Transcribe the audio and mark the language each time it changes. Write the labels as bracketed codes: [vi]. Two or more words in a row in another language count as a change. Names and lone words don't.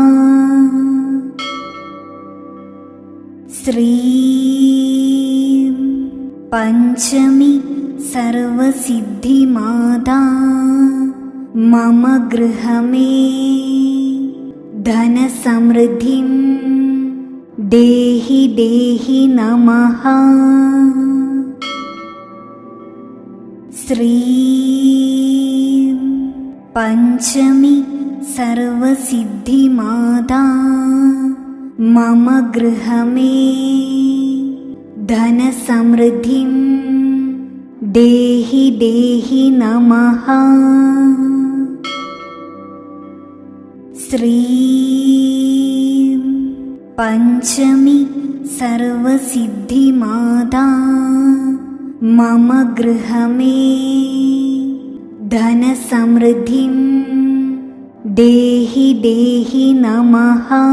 [sa] ശ്രീം പഞ്ചമി സർവസിദ്ധിമാതാ മമ ഗൃഹമേ ധനസമൃദ്ധിം ദേഹി ദേഹി നമഃ. ശ്രീം പഞ്ചമി സർവസിദ്ധിമാതാ मम गृहमे धनसमृद्धिं देहि देहि नमः। श्रीं पञ्चमी सर्वसिद्धिमाता मम गृहमे धनसमृद्धिं देहि देहि नमः।